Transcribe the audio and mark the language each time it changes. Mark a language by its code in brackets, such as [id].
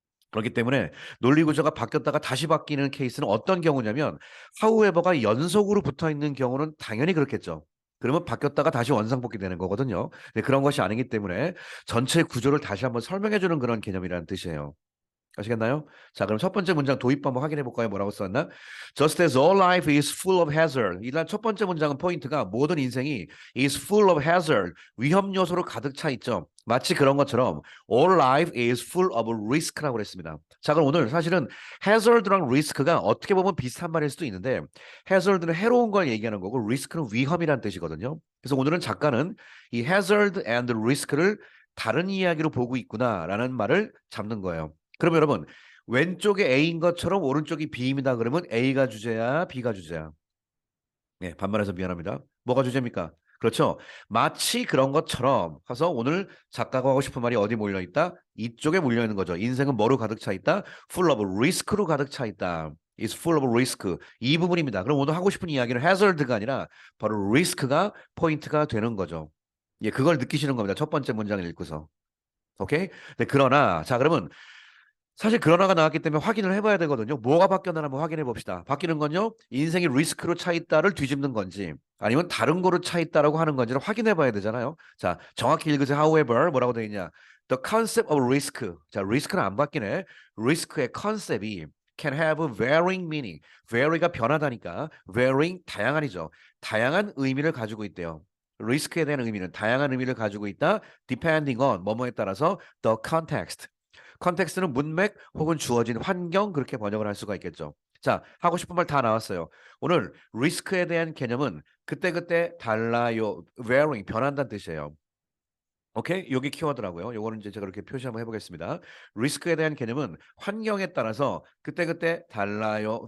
[ko] 그렇기 때문에 논리 구조가 바뀌었다가 다시 바뀌는 케이스는 어떤 경우냐면 however가 연속으로 붙어 있는 경우는 당연히 그렇겠죠. 그러면 바뀌었다가 다시 원상복귀 되는 거거든요. 근데 그런 것이 아니기 때문에 전체 구조를 다시 한번 설명해 주는 그런 개념이라는 뜻이에요. 아시겠나요? 자, 그럼 첫 번째 문장 도입 한번 확인해 볼까요? 뭐라고 썼나? [en] Just as all life is full of hazard. [ko] 일단 첫 번째 문장은 포인트가 모든 인생이 [en] is full of hazard. [ko] 위험 요소로 가득 차 있죠. 마치 그런 것처럼 [en] all life is full of risk [ko] 라고 그랬습니다. 자, 그럼 오늘 사실은 hazard랑 risk가 어떻게 보면 비슷한 말일 수도 있는데 hazard는 해로운 걸 얘기하는 거고 risk는 위험이라는 뜻이거든요. 그래서 오늘은 작가는 이 hazard and risk를 다른 이야기로 보고 있구나라는 말을 잡는 거예요. 그럼 여러분 왼쪽에 A인 것처럼 오른쪽이 B입니다. 그러면 A가 주제야, B가 주제야. 네, 반말해서 미안합니다. 뭐가 주제입니까? 그렇죠. 마치 그런 것처럼 해서 오늘 작가가 하고 싶은 말이 어디 몰려 있다? 이쪽에 몰려 있는 거죠. 인생은 뭐로 가득 차 있다? [en] Full of risk [ko] 로 가득 차 있다. [en] Is full of risk. [ko] 이 부분입니다. 그럼 오늘 하고 싶은 이야기는 hazard가 아니라 바로 risk가 포인트가 되는 거죠. 예, 그걸 느끼시는 겁니다. 첫 번째 문장을 읽고서. 오케이? 네, 그러나 자 그러면 사실 그러나가 나왔기 때문에 확인을 해봐야 되거든요. 뭐가 바뀌었나 한번 확인해 봅시다. 바뀌는 건요. 인생이 리스크로 차 있다를 뒤집는 건지 아니면 다른 거로 차 있다라고 하는 건지를 확인해 봐야 되잖아요. 자, 정확히 읽으세요. However, 뭐라고 되어 있냐. [en] The concept of risk. [ko] 자, 리스크는 안 바뀌네. 리스크의 컨셉이 [en] can have varying meaning. [ko] vary가 변하다니까. varying 다양한이죠. 다양한 의미를 가지고 있대요. 리스크에 대한 의미는 다양한 의미를 가지고 있다. [en] depending on [ko] 뭐뭐에 따라서 [en] the context. [ko] 컨텍스트는 문맥 혹은 주어진 환경 그렇게 번역을 할 수가 있겠죠. 자, 하고 싶은 말 다 나왔어요. 오늘 리스크에 대한 개념은 그때그때 달라요. varying 변한다는 뜻이에요. 오케이? 여기 키워드라고요. 요거는 이제 제가 이렇게 표시 한번 해보겠습니다. 리스크에 대한 개념은 환경에 따라서 그때그때 달라요.